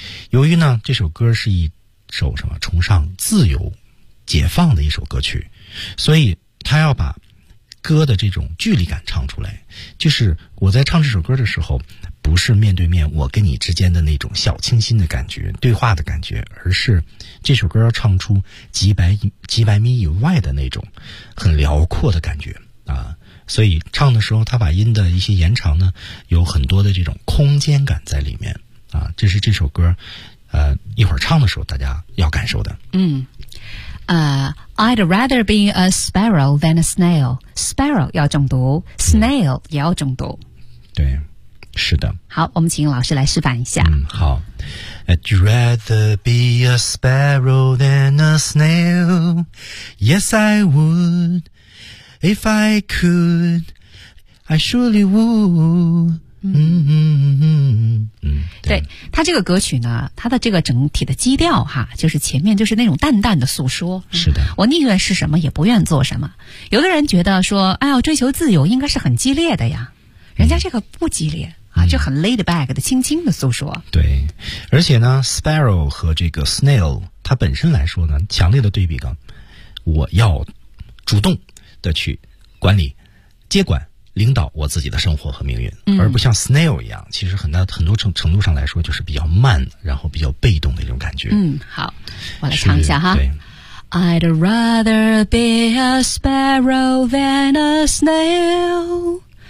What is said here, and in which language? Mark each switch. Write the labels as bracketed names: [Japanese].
[Chinese] 由于呢这首歌是一首什么崇尚自由解放的一首歌曲，所以他要把歌的这种距离感唱出来，就是我在唱这首歌的时候，不是面对面我跟你之间的那种小清新的感觉，对话的感觉，而是这首歌要唱出几百米以外的那种很辽阔的感觉啊。所以唱的时候，他把音的一些延长呢，有很多的这种空间感在里面啊。这是这首歌，一会儿唱的时候大家要感受的。嗯。 [English] I'd rather be a sparrow than a snail. [Chinese] Sparrow 要重读， snail 也要重读。对，是的。好，我们请老师来示范一下。嗯，好。 [English] I'd rather be a sparrow than a snail. Yes, I would. If I could, I surely would. 嗯 [Chinese] 对，他这个歌曲呢，他的这个整体的基调哈，就是前面就是那种淡淡的诉说。是的，我宁愿是什么也不愿做什么。有的人觉得说，哎呦，追求自由应该是很激烈的呀，人家这个不激烈、就很 laid back 的轻轻的诉说。对，而且呢 ，sparrow 和这个 snail 它本身来说呢，强烈的对比感，我要主动的去管理、接管。领导我自己的生活和命运，而不像 snail 一样，其实很多程度上来说就是比较慢，然后比较被动的一种感觉。嗯，好，我来唱一下哈。对 [English] ，I'd rather be a sparrow than a snail.